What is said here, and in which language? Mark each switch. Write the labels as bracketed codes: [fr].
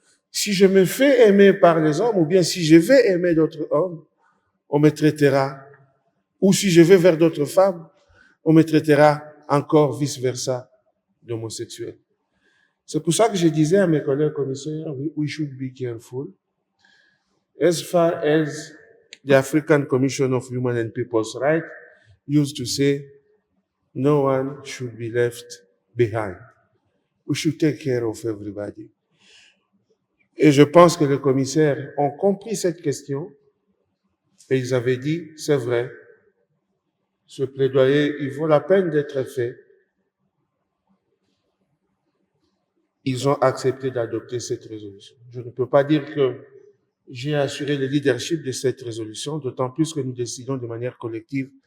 [fr] Si je me fais aimer par les hommes ou bien si je vais aimer d'autres hommes, on me traitera, ou si je vais vers d'autres femmes, on me traitera encore vice-versa d'homosexuel. C'est pour ça que je disais à mes collègues commissaires, [en] we should be careful. As far as the African Commission of Human and People's Rights used to say, No one should be left behind. We should take care of everybody. [fr] Et je pense que les commissaires ont compris cette question et ils avaient dit, c'est vrai, ce plaidoyer, il vaut la peine d'être fait. Ils ont accepté d'adopter cette résolution. Je ne peux pas dire que j'ai assuré le leadership de cette résolution, d'autant plus que nous décidons de manière collective.